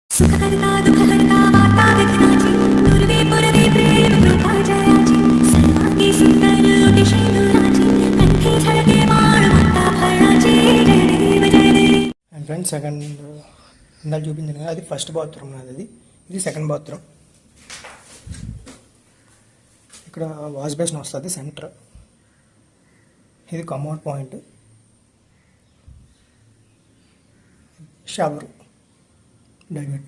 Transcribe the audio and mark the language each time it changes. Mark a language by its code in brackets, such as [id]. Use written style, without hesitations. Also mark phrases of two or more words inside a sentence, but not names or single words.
[mr] सुखकर्ता दुःखहर्ता वार्ता विघ्नाची दुर्वे पुरवे प्रेम कृपा जयाची सर्वांगी सुंदर अति शैलुराची कंठी झळके माळ माता फळाची जय देव जय देव. [en] and friends [te] సెకండ్ ఇందాక చూపించాను కదా, అది [en] first bathroom [te] నాది. ఇది [en] second bathroom. [te] ఇక్కడ [en] wash basin [te] వస్తుంది సెంటర్. ఇది [en] commode point, shower direct.